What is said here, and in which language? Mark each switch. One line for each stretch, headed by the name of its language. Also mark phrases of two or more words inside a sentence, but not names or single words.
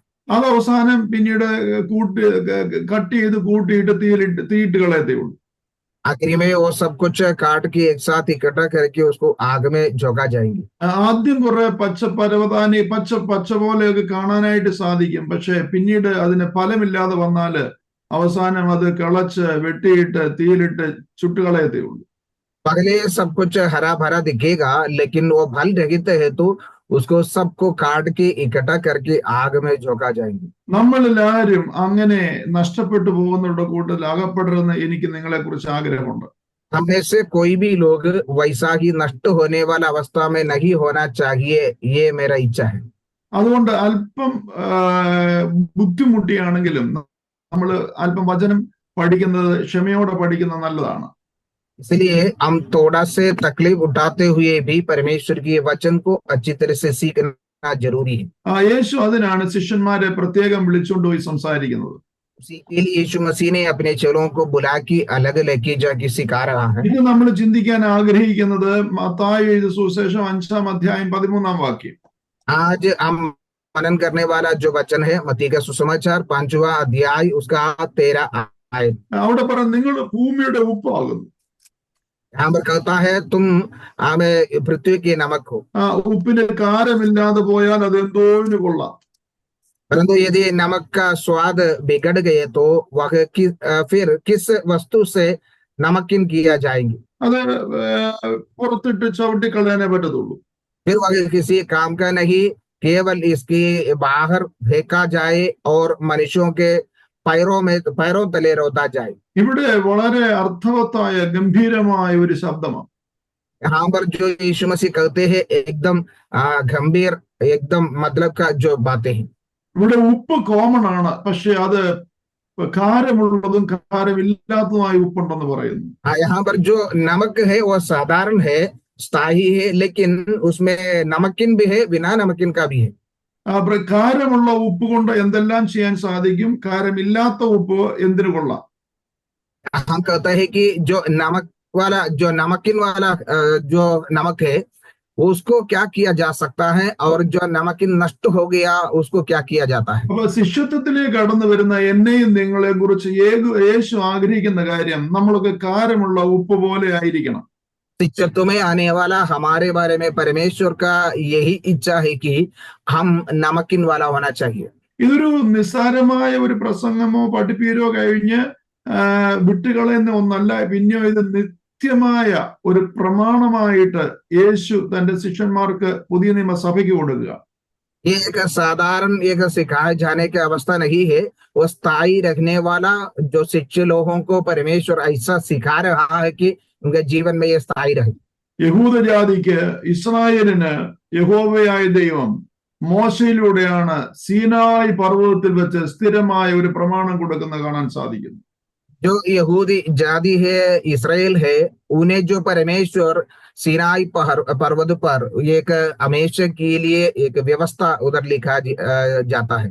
Malayalam: അത് അവസാനം പിന്നീട് കട്ട് ചെയ്ത് കൂട്ടിയിട്ട് തീയിട്ട് കളയത്തേ ഉള്ളൂ.
Hindi: आखिरी में वो सब कुछ काट के एक साथ इकट्ठा करके उसको आग में झोंका जाएंगे।
Malayalam: ആദ്യം കുറെ പച്ച പോലെയൊക്കെ കാണാനായിട്ട് സാധിക്കും, പക്ഷെ പിന്നീട് അതിന് ഫലമില്ലാതെ വന്നാല് അവസാനം അത് കിളച്ച് വെട്ടിയിട്ട് തീയിലിട്ട് ചുട്ടുകളയത്തേ ഉള്ളൂ.
Hindi: पहले सब कुछ हरा भरा दिखेगा, लेकिन वो फल रहित है तो उसको सबको काट के इकट्ठा करके आग में झोंका जाएंगे।
Malayalam: നമ്മളെല്ലാവരും അങ്ങനെ നഷ്ടപ്പെട്ടു പോകുന്നവരുടെ കൂട്ടത്തിൽ അകപ്പെടരുതെന്ന് എനിക്ക് നിങ്ങളെ കുറിച്ച് ആഗ്രഹമുണ്ട്.
Hindi: हम में से कोई भी लोग वैसा ही नष्ट होने वाला अवस्था में नहीं होना चाहिए, ये मेरा इच्छा है।
Malayalam: അതുകൊണ്ട് അല്പം ബുദ്ധിമുട്ടിയാണെങ്കിലും നമ്മൾ അല്പം വചനം പഠിക്കുന്നത് ക്ഷമയോടെ പഠിക്കുന്നത് നല്ലതാണ്.
Hindi: इसलिए हम थोड़ा से तकलीफ उठाते हुए भी परमेश्वर के वचन को अच्छी तरह से सीखना जरूरी है।
Malayalam: യേശു അതിനാണ് ശിഷ്യന്മാരെ പ്രത്യേകം വിളിച്ചുകൊണ്ട് പോയി സംസാരിക്കുന്നത്.
Hindi: इसीलिए यीशु मसीह ने अपने चेलों को बुला के अलग लेके जाके सिखा रहा है।
Malayalam: ഇത് നമ്മൾ ചിന്തിക്കാൻ ആഗ്രഹിക്കുന്നത് മത്തായി എഴുതിയ സുവിശേഷം 5-ാം അധ്യായം 13-ാം വാക്യം.
Hindi: आज हम मनन करने वाला जो वचन है मत्ती का सुसमाचार 5वां अध्याय उसका 13 आयत।
Malayalam: അവിടെ പറയുന്നത് നിങ്ങൾ ഭൂമിയുടെ ഉപ്പാകുന്നു.
Hindi: यहाँ पर कहता है तुम हमें पृथ्वी के नमक हो।
Malayalam: ഉപ്പിന് കാരമില്ലാതെ പോയാൽ അത് എന്തോന്ന് കൊള്ളാം.
Hindi: परंतु यदि नमक का स्वाद बिगड़ गए तो वह फिर किस वस्तु से नमकीन किया जाएंगे?
Malayalam: അത് പുറത്തിട്ട് ചവിട്ടിക്കളയാനേ പറ്റത്തുള്ളൂ.
Hindi: फिर वह किसी काम का नहीं, केवल इसके बाहर फेंका जाए और मनुष्यों के पैरों तले रोता जाए।
Malayalam: ഇവിടെ വളരെ അർത്ഥവത്തായ ഗംഭീരമായ ഒരു ശബ്ദമാണ്.
Hindi: यहाँ पर जो यीशु मसीह कहते हैं एकदम गंभीर, एकदम मतलब का जो बातें हैं।
Malayalam: ഇവിടെ ഉപ്പ് കോമൺ ആണ്, പക്ഷെ അത് കാരമുള്ളതും കാരമില്ലാത്തതുമായ ഉപ്പുണ്ടെന്ന് പറയുന്നു.
Hindi: यहाँ पर जो नमक है वो साधारण है, स्थायी है, लेकिन उसमें नमकीन भी है, बिना नमकीन का भी है।
Malayalam: കാരമുള്ള ഉപ്പ് കൊണ്ട് എന്തെല്ലാം ചെയ്യാൻ സാധിക്കും, കാരമില്ലാത്ത ഉപ്പ് എന്തിനു കൊള്ളാം?
Hindi: हम कहते हैं कि जो नमकीन वाला जो नमक है उसको क्या किया जा सकता है, और जो नमकीन नष्ट हो गया उसको क्या किया जाता है।
Malayalam: അപ്പൊ ശിഷ്യത്വത്തിലേക്ക് കടന്നു വരുന്ന എന്നെയും നിങ്ങളെ കുറിച്ച് യേശു ആഗ്രഹിക്കുന്ന കാര്യം നമ്മളൊക്കെ കാരമുള്ള ഉപ്പ് പോലെ ആയിരിക്കണം.
Hindi: शिष्यत्व में आने वाला हमारे बारे में परमेश्वर का यही इच्छा है कि हम नमकीन वाला होना चाहिए।
Malayalam: ഇതൊരു നിസ്സാരമായ ഒരു പ്രസംഗമോ പഠിപ്പീരോ കഴിഞ്ഞ് വിട്ടുകളയുന്ന ഒന്നല്ല. പിന്നെയോ ഇത് നിത്യമായ ഒരു പ്രമാണമായിട്ട് യേശു തന്റെ ശിഷ്യന്മാർക്ക് പുതിയ നിയമസഭയ്ക്ക് കൊടുക്കുക.
Hindi: ये एक साधारण एक सिखाए जाने की अवस्था नहीं है, वो स्थायी रखने वाला जो शिष्य लोगों को परमेश्वर ऐसा सिखा रहा है कि उनके जीवन में ये स्थायी रहे।
Malayalam: യഹൂദജാതിക്ക്, ഇസ്രായേലിന് യഹോവയായ ദൈവം മോശയിലൂടെയാണ് സീനായി പർവ്വതത്തിൽ വെച്ച് സ്ഥിരമായ ഒരു പ്രമാണം കൊടുക്കുന്നത് കാണാൻ സാധിക്കുന്നു.
Hindi: जो यहूदी जाति है, इसराइल है, उन्हें जो परमेश्वर सीनाई पर्वत पर एक हमेशा के लिए एक व्यवस्था उधर लिखा जाता है।